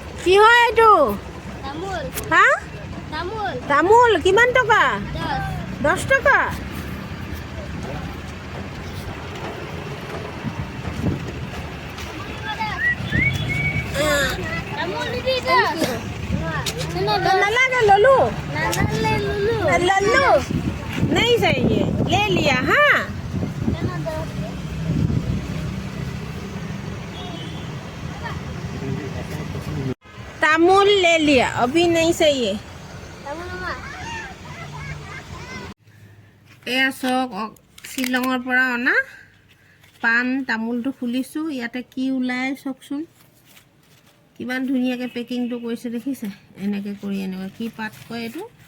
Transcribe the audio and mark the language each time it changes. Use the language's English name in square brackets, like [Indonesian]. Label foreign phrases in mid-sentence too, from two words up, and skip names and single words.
[Assamese] কি হয় এইটো? তামোল। হা? তামোল। তামোল কিমান টকা? 10। 10 টকা। তামোল দিদি 10। नालागे लोलू नाले लुलु। [Hindi] लल्लू नहीं चाहिए ले लिया हाँ तामुल ले लिया अभी नहीं चाहिए [Assamese] এয়া চক শ্বিলঙৰ পৰা অনা পাণ তামোলটো খুলিছোঁ ইয়াতে কি ওলাই চকচোন কিমান ধুনীয়াকৈ পেকিংটো কৰিছে দেখিছে এনেকৈ কৰি এনেকুৱা কি পাত কয় এইটো